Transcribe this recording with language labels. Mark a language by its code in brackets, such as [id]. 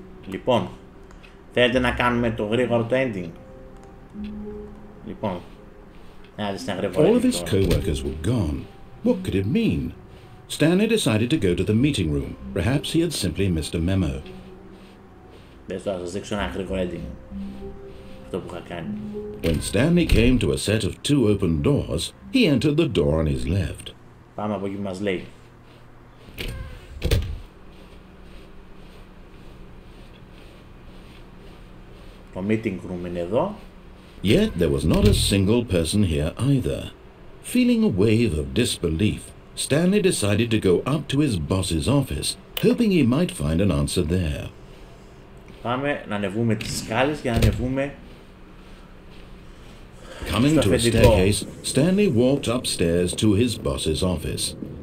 [el] Λοιπόν, θέλετε να κάνουμε το γρήγορο το ending? Λοιπόν, να δεις ένα γρήγορο ending. [en] All of his co-workers were gone. What could it mean? Stanley decided to go to the meeting room. Perhaps he had simply missed a memo. [el] Μπες τώρα, σας δείξω ένα γρήγορο ending. Αυτό που είχα κάνει. [en] When Stanley came to a set of 2 open doors, he entered the door on his left. [el] Πάμε από εκεί που μας λέει. Το meeting room είναι εδώ. [en] Yet there was not a single person here either. Feeling a wave of disbelief, Stanley decided to go up to his boss's office, hoping he might find an answer there. [el] Πάμε να ανεβούμε τις σκάλες για να ανεβούμε. [en] Coming to a staircase, Stanley walked upstairs to his boss's office.